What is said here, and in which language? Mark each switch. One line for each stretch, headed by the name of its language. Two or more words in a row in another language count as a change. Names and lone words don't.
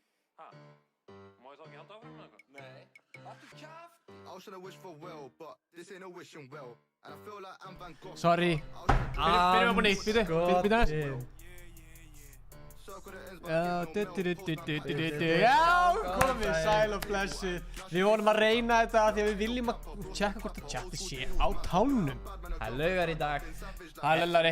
Icelandic: Ha? Má ég þá ekki halda áfram með eitthvað? Nei, haldur kjafti!
English: I was trying to wish for well, but this ain't a wishing well. And I feel like I'm Van Gogh.
Icelandic: Sorry. Byrjum upp á nýtt, býtu aðeins. Já, komið, sæl og blessu. Við vorum að reyna þetta því að við viljum að tjekka hvort að chatti sé á tánum. Það er laugar í dag. Það er lellari.